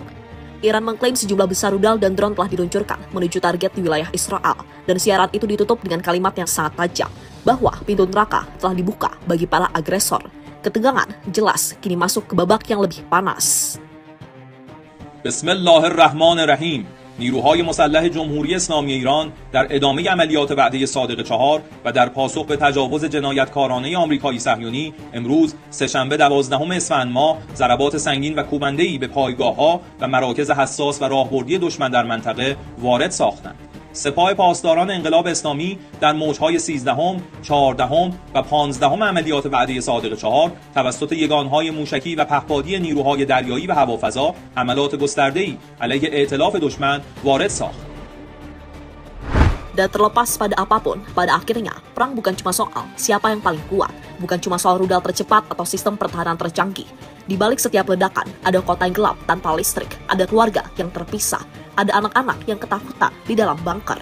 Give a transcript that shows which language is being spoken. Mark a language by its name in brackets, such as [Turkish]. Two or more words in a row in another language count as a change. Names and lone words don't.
[Indonesian] Iran mengklaim sejumlah besar rudal dan drone telah diluncurkan menuju target di wilayah Israel. Dan siaran itu ditutup dengan kalimat yang sangat tajam, bahwa pintu neraka telah dibuka bagi para agresor. Ketegangan jelas kini masuk ke babak yang lebih panas. [Arabic] Bismillahirrahmanirrahim. [Persian] نیروهای مسلح جمهوری اسلامی ایران در ادامه عملیات وعده صادق 4 و در پاسخ به تجاوز جنایتکارانه آمریکایی صهیونی امروز سه‌شنبه 12 اسفند ماه ضربات سنگین و کوبنده‌ای به پایگاه‌ها و مراکز حساس و راهبردی دشمن در منطقه وارد ساختند. سپاه پاسداران انقلاب اسلامی در موج‌های 13ام، 14ام و 15ام عملیات وعده صادق 4 توسط یگان‌های موشکی و پهپادی نیروهای دریایی و هوافضا حملات گسترده‌ای علیه ائتلاف دشمن وارد ساخت. [Indonesian] Dan terlepas pada apapun, pada akhirnya, perang bukan cuma soal siapa yang paling kuat, bukan cuma soal rudal tercepat atau sistem pertahanan tercanggih. Di balik setiap ledakan, ada kota yang gelap tanpa listrik, ada keluarga yang terpisah, ada anak-anak yang ketakutan di dalam bunker.